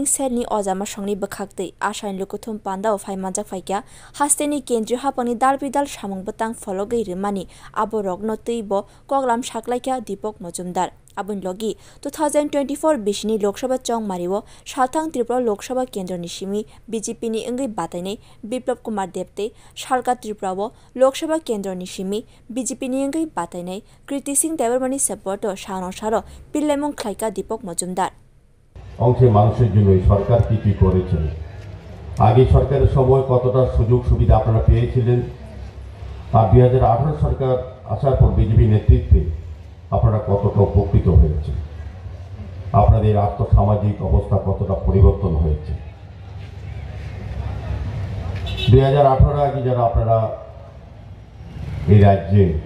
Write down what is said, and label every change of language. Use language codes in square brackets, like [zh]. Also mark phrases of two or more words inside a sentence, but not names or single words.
[trp] सेलनि अजामा संनि बखाक्दै आशानि लुकुथुम पान्दा फाइ मानजाक फाइक्या हास्तेनि केन्द्रीय हापनि दालबिदाल सामुं बतां फलगै रिमानि आबो रग्न तैब कगलाम साक्लाइक्या दीपक मजुमदार आबुन लगी 2024 बिसिनि लोकसभा चौमारिव साथां त्रिपुरा लोकसभा केन्द्रनि सिमी बीजेपी नि इंगै बाताइनाय बिप्लव कुमार देबते सालका त्रिपुराव लोकसभा केन्द्रनि सिमी बीजेपी नि इंगै बाताइनाय कृति सिंह देबरमणि सपोर्ट सानो सारो पिल्लेमुं खाइका दीपक मजुमदार [bn] অংশের মানুষের জন্য সরকার কি করেছে আগে সরকারের সময় কতটা সুযোগ সুবিধা আপনারা পেয়েছিলেন আর 2018 সরকার আসার পর বিজেপি নেতৃত্বে আপনারা কতটা উপকৃত হয়েছে আপনাদের আর্থসামাজিক অবস্থা কতটা পরিবর্তন হয়েছে 2018 আগে যারা আপনারা এই রাজ্যে